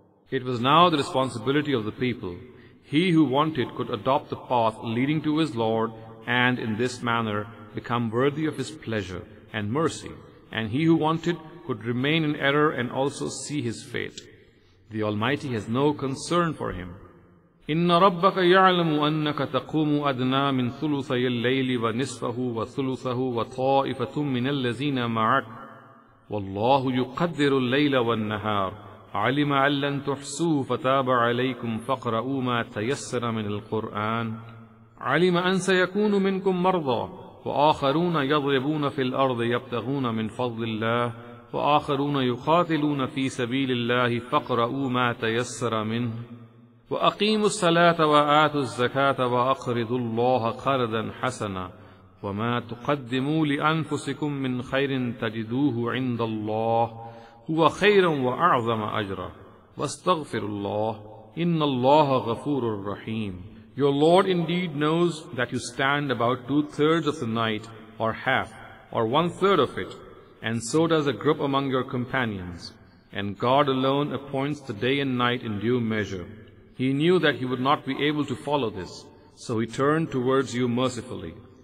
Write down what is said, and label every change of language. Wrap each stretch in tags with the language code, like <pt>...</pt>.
<en>It was now the responsibility of the people. He who wanted could adopt the path leading to his Lord, and in this manner become worthy of His pleasure and mercy, and he who wanted could remain in error and also see his fate. The Almighty has no concern for him.</en> <ar>إِنَّ رَبَّكَ يَعْلَمُ أَنَّكَ تَقُومُ أَدْنَى مِنْ ثُلُثَيِ اللَّيْلِ وَنِصْفَهُ وَثُلُثَهُ وَطَائِفَةٌ مِّنَ الَّذِينَ مَعَكَ وَاللَّهُ يُقَدِّرُ اللَّيْلَ وَالنَّهَارَ عَلِمَ أَن لَّن تُحْصُوهُ فَتَابَ عَلَيْكُمْ فَاقْرَءُوا مَا تَيَسَّرَ مِنَ الْقُرْآنِ عَلِمَ أَن سَيَكُونُ مِنكُم مَّرْضَىٰ وَآخَرُونَ يَضْرِبُونَ فِي الْأَرْضِ يَبْتَغُونَ مِنْ فَضْلِ اللَّهِ وآخرون يقاتلون في سبيل الله فاقرؤوا ما تيسر منه وأقيموا الصلاة وآتوا الزكاة وأقرضوا الله قرضا حسنا وما تقدموا لأنفسكم من خير تجدوه عند الله هو خيرا وأعظم أجرا واستغفروا الله إن الله غفور رحيم.</ar> <en>Your Lord indeed knows that you stand about 2/3 of the night, or half, or 1/3 of it, and so does a group among your companions. And God alone appoints the day and night in due measure. He knew that you would not be able to follow this, so He turned towards you mercifully.</en>